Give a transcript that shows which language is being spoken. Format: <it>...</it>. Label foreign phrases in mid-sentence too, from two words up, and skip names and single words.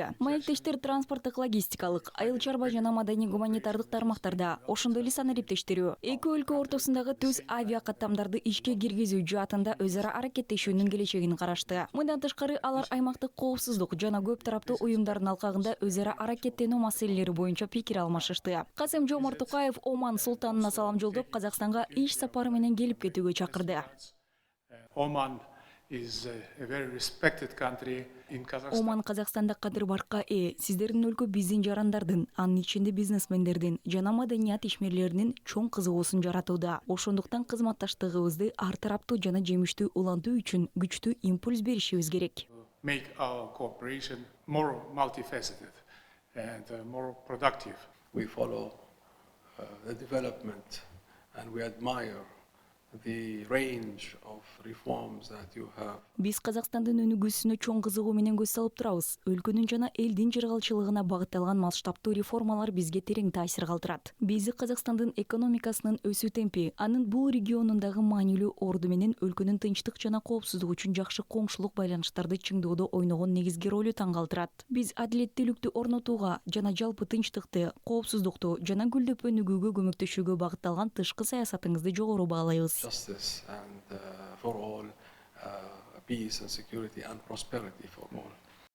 <ky>Маектештер транспорттук, логистикалык, айыл чарба жана маданий гуманитардык тармактарда, ошондой эле санариптештирүү, эки өлкө ортосундагы түз авиа каттамдарды ишке киргизүү жаатында өз ара аракеттешүүнүн келечегин карашты. Мындан тышкары алар аймактык коопсуздук жана көп тараптуу уюмдардын алкагында өз ара аракеттенүү маселелери боюнча пикир алмашышты. Касым-Жомарт Токаев Оман султанына салам жолдоп, Казакстанга иш сапары менен келип кетүүгө чакырды.</ky> <en>Oman is a very respected country in Kazakhstan.</en> <ky>Оман Казакстанда кадыр баркка Сиздердин өлкө биздин жарандардан, анын ичинде бизнесмендердин жана маданият ишмерлеринин чоң кызыгуусун жаратууда. Ошондуктан кызматташтыгыбызды ар тараптуу жана жемиштүү улантуу үчүн күчтүү импульс беришибиз керек.</ky> <en>Make our cooperation more multifaceted and more productive. We follow the development and we admire the range of reforms that you have.</en> <ky>Биз Казакстандын өнүгүүсүнө чоң кызыгуу менен көз салып турабыз. Өлкөнүн жана элдин жыргалчылыгына багытталган масштабтуу реформалар бизге терең таасир калтырат. Биз Казакстандын экономикасынын өсүү темпи, анын бул регионундагы маанилүү орду менен өлкөнүн тынчтык жана коопсуздук үчүн жакшы коңшулук байланыштарды чыңдоодо ойногон негизги ролу таң калтырат. Биз адилеттүүлүктү орнотууга жана жалпы тынчтыкты, коопсуздукту жана гүлдөп өнүгүүгө көмөктөшүүгө багытталган тышкы саясатыңызды жогору баалайбыз.</ky> <en>Justice and for all, peace and security and prosperity for all.</en>